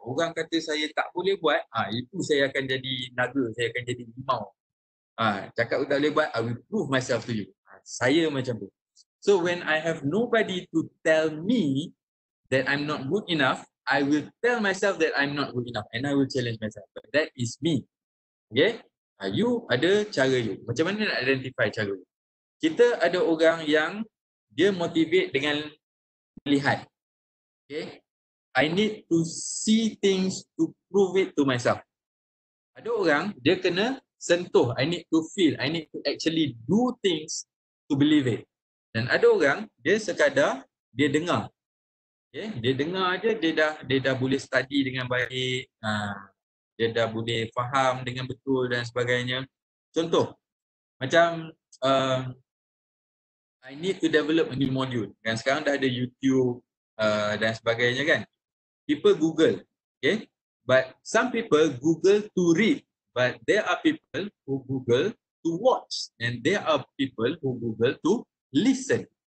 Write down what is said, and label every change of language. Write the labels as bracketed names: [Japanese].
[Malay] Orang kata saya tak boleh buat, itu saya akan jadi naga, saya akan jadi limau. Cakap tak boleh buat, [English] I will prove myself to you. [Malay] Saya macam tu. [English] So when I have nobody to tell me that I'm not good enough, I will tell myself that I'm not good enough and I will challenge myself. But that is me. Okay? You [Malay] ada cara [English] you. [Malay] Macam mana nak identify cara you? Kita ada orang yang dia motivate dengan melihat. [English] Okay? I need to see things to prove it to myself. [Malay] Ada orang, dia kena sentuh. [English] I need to feel. I need to actually do things to believe it. [Malay] Dan ada orang, dia sekadar, dia dengar. Okay? Dia dengar aja, dia dah boleh study dengan baik. Dia dah boleh faham dengan betul dan sebagainya. Contoh, macam [English] I need to develop a new module. [Malay] Dan sekarang dah ada YouTube dan sebagainya kan. [English] People Google, okay? But some people Google to read, but there are people who Google to watch, and there are people who Google to listen.